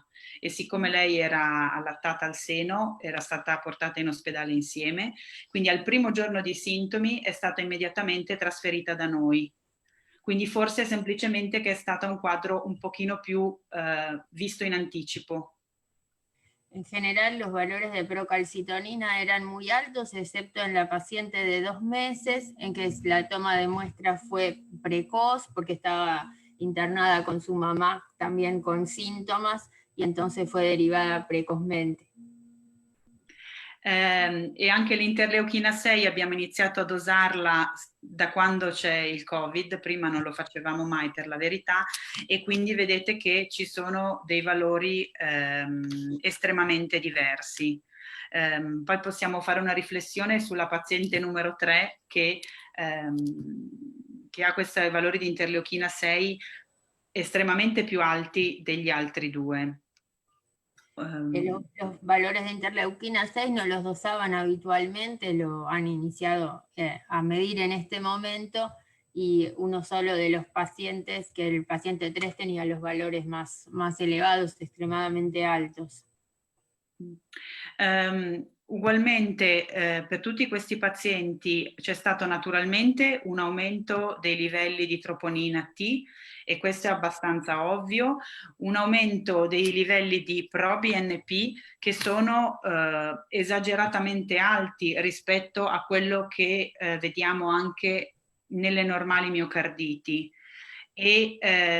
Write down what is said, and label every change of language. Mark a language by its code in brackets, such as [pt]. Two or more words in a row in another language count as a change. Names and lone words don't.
[it] E siccome lei era allattata al seno, era stata portata in ospedale insieme, quindi al primo giorno di sintomi è stata immediatamente trasferita da noi. Quindi forse semplicemente che è stato un quadro un pochino più visto in anticipo. [es] En general los valores de procalcitonina eran muy altos, excepto en la paciente de 2 meses, en que la toma de muestra fue precoz porque estaba internada con su mamá también con síntomas, y entonces fue derivada precozmente. [it] E anche l'interleuchina 6 abbiamo iniziato a dosarla da quando c'è il Covid, prima non lo facevamo mai per la verità, e quindi vedete che ci sono dei valori estremamente diversi. Poi possiamo fare una riflessione sulla paziente numero 3 che ha questi valori di interleuchina 6 estremamente più alti degli altri 2. [es] Los valores de interleuquina 6 no los dosaban habitualmente, lo han iniciado a medir en este momento, y uno solo de los pacientes, que el paciente 3 tenía los valores más elevados, extremadamente altos. [it] Ugualmente per tutti questi pazienti c'è stato naturalmente un aumento dei livelli di troponina T, e questo è abbastanza ovvio, un aumento dei livelli di proBNP che sono esageratamente alti rispetto a quello che vediamo anche nelle normali miocarditi, e